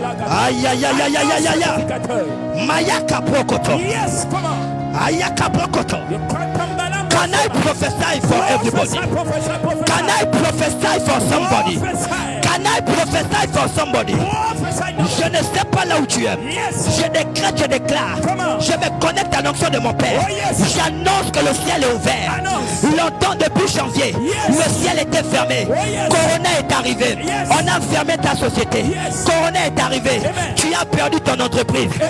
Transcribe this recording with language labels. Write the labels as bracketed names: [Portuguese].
[English] Aïe aïe aïe aïe aïe aïe aïe. Mayaka Prokoto. Yes, come on. Ayaka Prokoto. Can I prophesy for everybody? Can I prophesy for somebody? Can I prophesy for somebody? [French] Je ne sais pas là où tu es. Je déclare. Je me connecte à l'onction de mon père. J'annonce que le ciel est ouvert. Longtemps depuis janvier, le ciel était fermé. Corona est arrivé. On a fermé ta société. Corona est arrivé. Tu as perdu ton entreprise.